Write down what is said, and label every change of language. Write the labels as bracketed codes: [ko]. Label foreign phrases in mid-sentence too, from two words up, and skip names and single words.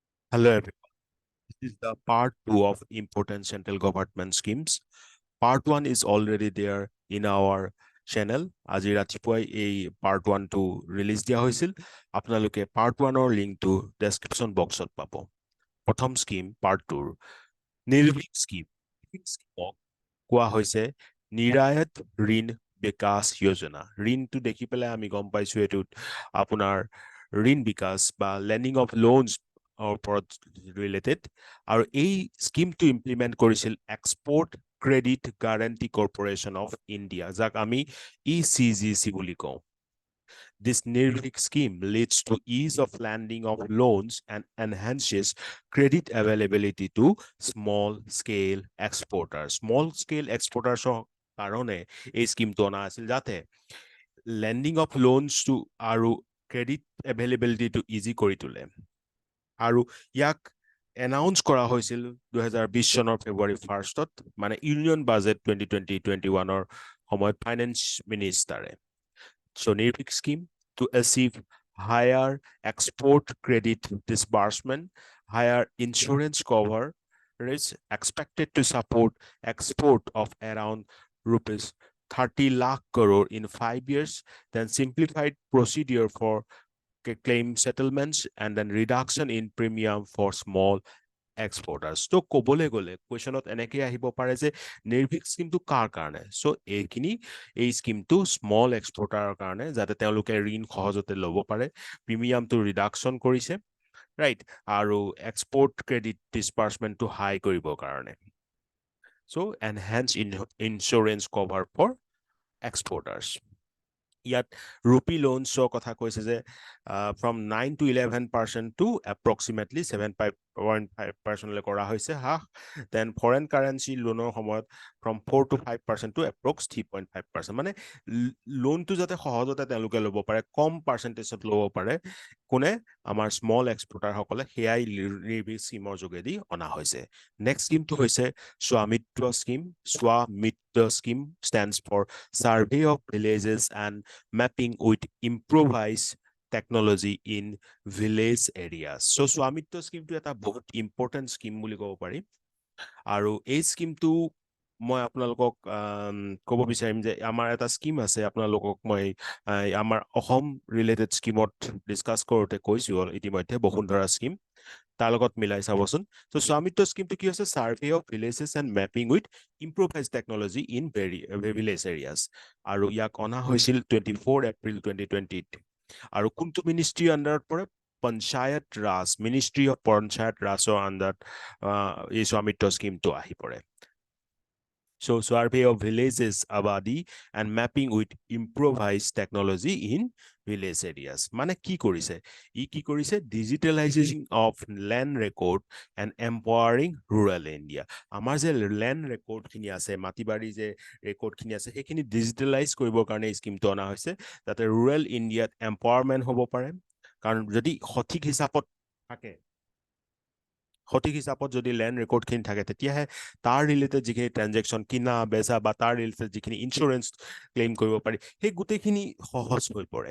[en] Hello, everyone. This is the part 2 of important central government schemes. Part 1 is already there in our channel. [as] আজি ৰাতিপুৱাই এই part 1 টো ৰিলিজ দিয়া হৈছিল। আপোনালোকে part 1 ৰ লিংকটো ডেছক্ৰিপশ্যন বক্সত পাব। প্ৰথম স্কিম part 2 নিৰ্ভীক স্কিম। স্কিমক কোৱা হৈছে নিৰায়ত ঋণ বিকাশ যোজনা। ঋণটো দেখি পেলাই আমি গম পাইছো এইটোত আপোনাৰ ঋণ বিকাশ বা [en] lending of loans [as] ওপৰত ৰিলেটেড আৰু এই স্কিমটো ইমপ্লিমেণ্ট কৰিছিল এক্সপৰ্ট ক্ৰেডিট গ্যাৰাণ্টি কৰ্পোৰেশ্যন অফ ইণ্ডিয়া, যাক আমি ECGC বুলি কওঁ। [en] This NIRVIC scheme leads to ease of lending of loans and enhances credit availability to small scale exporters. Small scale exporters [as] কাৰণে এই স্কিমটো অনা আছিল যাতে [en] lending of loans to [as] আৰু [en] credit availability to easy [as] কৰি তোলে। আৰু ইয়াক এনাউন্স কৰা হৈছিল 2020 চনৰ ফেব্ৰুৱাৰী 1st, মানে [en] union budget [as] 2020-21 সময়ত ফাইনেন্স মিনিষ্টাৰে। [en] So NIRVIC scheme to achieve higher export credit disbursement, higher insurance cover is expected to support export of around rupees 30 lakh crore in 5 years, then simplified procedure for claim settlements and then reduction in premium for small exporters. [as] তো ক'বলৈ গ'লে কুৱেশ্যনত এনেকে আহিব পাৰে যে নিৰ্ভীক স্কিমটো কাৰ কাৰণে। সো এই স্কিমটো স্মল এক্সপৰ্টাৰৰ কাৰণে, যাতে তেওঁলোকে ঋণ সহজতে ল'ব পাৰে, প্ৰিমিয়ামটো ৰিডাকশ্যন কৰিছে, ৰাইট, আৰু এক্সপৰ্ট ক্ৰেডিট ডিছবাৰ্চমেণ্টটো হাই কৰিবৰ কাৰণে। [en] so enhance insurance cover for exporters. [as] ইয়াত ৰূপী লোনছৰ কথা কৈছে যে [en] from 9 to 11% to approximately 7.5% [as] কৰা হৈছে হ্ৰাস। [en] then foreign currency লোনৰ সময়ত from 4 to 5% to approx 3.5%, [as] মানে লোনটো যাতে সহজতে তেওঁলোকে ল'ব পাৰে, কম পাৰ্চেণ্টেজত ল'ব পাৰে, কোনে আমাৰ স্মল এক্সপৰ্টাৰসকলে, সেয়াই নিৰ্ভীক স্কিমৰ যোগেদি অনা হৈছে। নেক্সট স্কিমটো হৈছে স্বামিত্ব স্কিম। [en] স্বামিত্ব স্কিম stands for Survey of Villages and Mapping with Improvised Technology in Village Areas. [as] So স্বামিত্ব স্কিমটো এটা বহুত ইম্পৰ্টেণ্ট স্কিম বুলি ক'ব পাৰি। আৰু এই স্কিমটো মই আপোনালোকক ক'ব বিচাৰিম যে আমাৰ এটা স্কিম আছে, আপোনালোকক মই আমাৰ অসম ৰিলেটেড স্কিমত ডিছকাছ কৰোঁতে কৈছোঁ ইতিমধ্যে, বসুন্ধৰা স্কিম, তাৰ লগত মিলাই চাবচোন। তো স্বামিত্ব স্কিমটো কি হৈছে? [en] survey of villages and mapping with improvise technology in village areas, [as] আৰু ইয়াক অনা হৈছিল 24 এপ্ৰিল 2020। আৰু কোনটো মিনিষ্ট্ৰীৰ আণ্ডাৰত পৰে? পঞ্চায়ত ৰাজ, মিনিষ্ট্ৰী অফ পঞ্চায়ত ৰাজৰ আণ্ডাৰত এই স্বামিত্ব স্কিমটো আহি পৰে। [en] So survey of villages abadi and mapping with improvised technology in village areas. [as] মানে কি কৰিছে? কি কৰিছে? [en] Digitalization of land record and empowering rural India. [as] আমাৰ যে [en] land record [as] খিনি আছে, মাটিবাৰী যে ৰেকৰ্ড খিনি আছে, সেইখিনি ডিজিটেলাইজ কৰিবৰ কাৰণে স্কিমটো অনা হৈছে, যাতে ৰুৰেল ইণ্ডিয়াত এম্পাৱাৰমেণ্ট হ'ব পাৰে। কাৰণ যদি সঠিক হিচাপত থাকে, সঠিক হিচাপত যদি লেণ্ড ৰেকৰ্ডখিনি থাকে, তেতিয়াহে তাৰ ৰিলেটেড যিখিনি ট্ৰেনজেকশ্যন, কিনা বেচা বা তাৰ ৰিলেটেড যিখিনি [en] insurance claim [as] কৰিব পাৰি, সেই গোটেইখিনি সহজ হৈ পৰে।